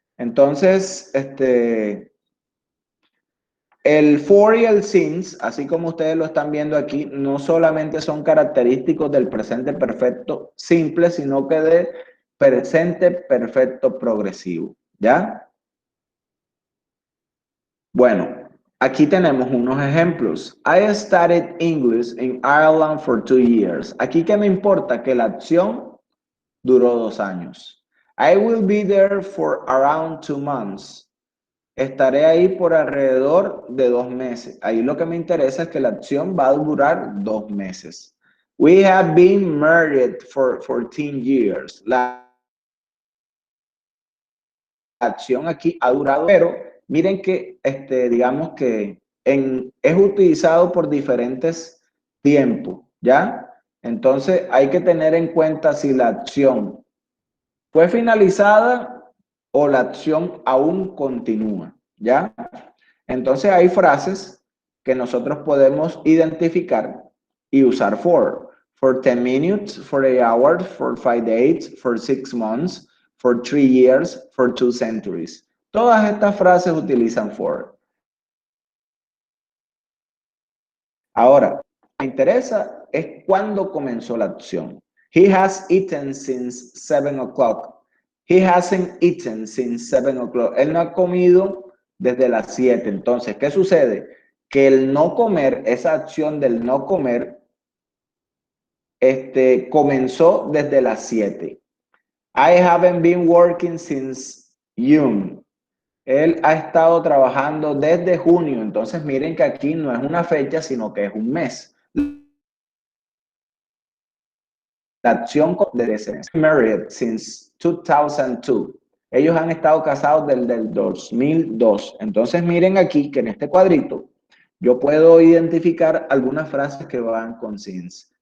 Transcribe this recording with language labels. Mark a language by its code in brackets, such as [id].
[es] Entonces, el for y el since, así como ustedes lo están viendo aquí, no solamente son característicos del presente perfecto simple, sino que de presente perfecto progresivo, ¿ya? Bueno, aquí tenemos unos ejemplos. [en] I studied English in Ireland for 2 years. [es] Aquí, ¿qué me importa? Que la acción duró 2 años. [en] I will be there for around 2 months. [es] Estaré ahí por alrededor de 2 meses. Ahí lo que me interesa es que la acción va a durar 2 meses. [en] We have been married for 14 years. [es] La acción aquí ha durado, pero miren que digamos que es utilizado por diferentes tiempos, ¿ya? Entonces hay que tener en cuenta si la acción fue finalizada o la acción aún continúa, ¿ya? Entonces hay frases que nosotros podemos identificar y usar [en] for 10 minutes, for 8 hours, for 5 days, for 6 months, for 3 years, for 2 centuries. [es] Todas estas frases utilizan for. Ahora, me interesa es cuándo comenzó la acción. [en] He has eaten since 7 o'clock. He hasn't eaten since 7 o'clock. [es] Él no ha comido desde las 7. Entonces, ¿qué sucede? Que el no comer, esa acción del no comer, comenzó desde las 7. [en] I haven't been working since June. [es] Él ha estado trabajando desde junio. Entonces, miren que aquí no es una fecha, sino que es un mes. La acción desde ese mes. [en] Married since 2002. [es] Ellos han estado casados desde el 2002. Entonces, miren aquí que en este cuadrito yo puedo identificar algunas frases que van con since.